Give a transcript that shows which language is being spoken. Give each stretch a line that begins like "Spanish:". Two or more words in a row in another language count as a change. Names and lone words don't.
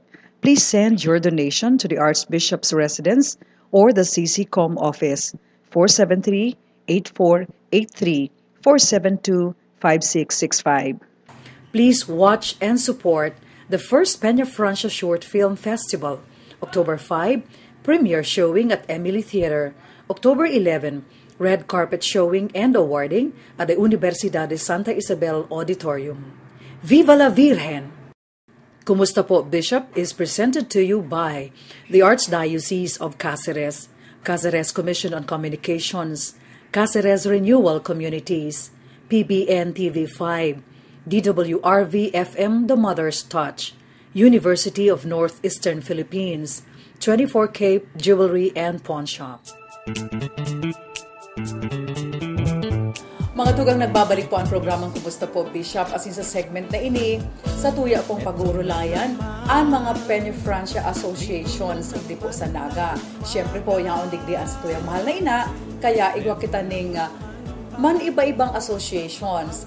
English: Please send your donation to the Archbishop's Residence or the CCCOM office, 473-8483, 472-5665. Please watch and support the first Peña Francia Short Film Festival, October 5, premiere showing at Emily Theater, October 11, red carpet showing and awarding at the Universidad de Santa Isabel Auditorium.
Spanish: Viva la Virgen!
English: Kumusta po, Bishop is presented to you by the Archdiocese of Cáceres, Cáceres Commission on Communications, Cáceres Renewal Communities, PBN TV5, DWRV FM The Mother's Touch, University of Northeastern Philippines, 24 Cape Jewelry and Pawn Shop.
Bikol: Mga tugang, nagbabalik po ang programang Kumusta po, Bishop, asin sa segment na ini, sa tuya pong pag-urulayan ang mga Peña Francia Associations hindi po sa Naga. Siyempre po, yung digdian sa tuyang mahal na ina, kaya igwa kita ning man iba-ibang associations.